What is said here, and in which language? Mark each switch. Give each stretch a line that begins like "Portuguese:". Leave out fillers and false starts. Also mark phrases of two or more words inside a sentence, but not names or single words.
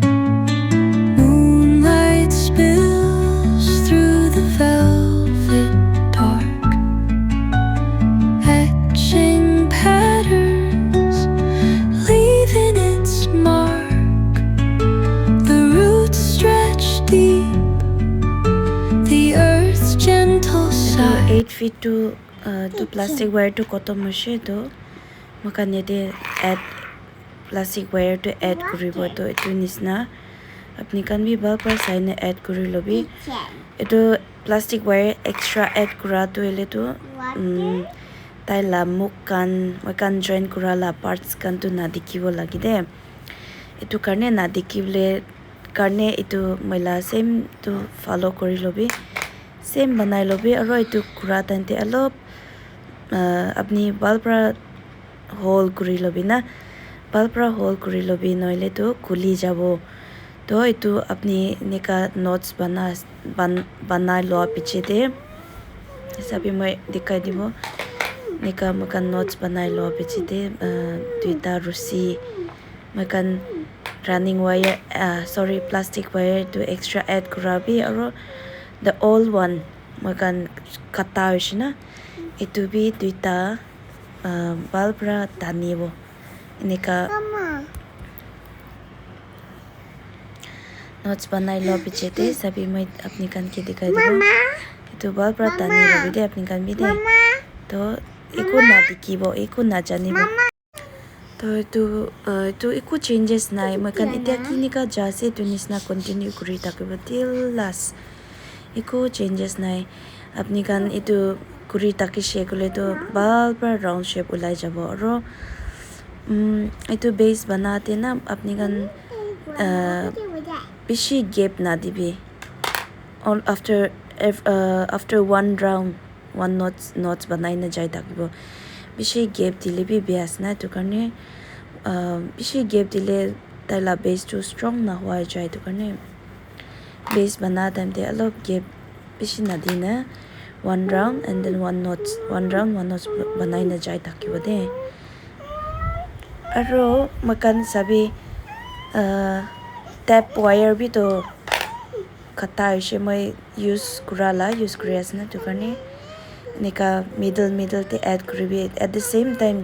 English: Moonlight spills through the velvet dark, etching patterns, leaving its mark. The roots stretch deep, the earth's gentle sigh.
Naga Pidgin: 8 feet to
English: plastic wire
Naga Pidgin: to koto moshe to makan yate add
English: plastic wire
Naga Pidgin: to add kuribo to etu nisna apni kan bi bal par sai na add kuri lobi etu
English: plastic wire extra add
Naga Pidgin: kura to ele to tai la muk kan makan join kura la parts kan to na dikibo lagi de etu karne na dikibole karne etu moila same to follow kuri lobi same banai lobi aro etu kura tante alop apni balpra hole kuri lobi na balpra hole kuri lobi noile to khuli jabo to etu apni nika notes banai lo piche de sabi moi dikai dibo nika makan notes banai lo piche de duita rusi makan
English: running wire sorry plastic wire
Naga Pidgin: to
English: extra add
Naga Pidgin: kurabi aro
English: the old one
Naga Pidgin: makan kata hoishina etu bi duita balpra tanibo nika Mama. notes banai lo piche de sabi moi apni kan ke dikai dibo Mama. etu balpra tani lobi de apni kan bi de Mama. to iku na dikibo iku na janibo to etu iku changes nai makan itia kinika jase tu nisna continue kuri takibo
English: till last
Naga Pidgin: iku changes nai apni kan itu kuri taki shekule to bal par round shape ulai jabo aro itu base banate na apni kan bishi gap na dibi
English: all after one round one notes
Naga Pidgin: banai na jai takibo bishi gap dile bi bias na to karne bishi gap dile taila base to strong na hwa jai to karne base bana time de alop gap bishi na dina
English: one round and then one notes
Naga Pidgin: banai na jai takibo de Aro makan sabi
English: tap wire
Naga Pidgin: bi to kata hoise moi use kuri asna tu karne nika middle te add kuribi
English: at the same time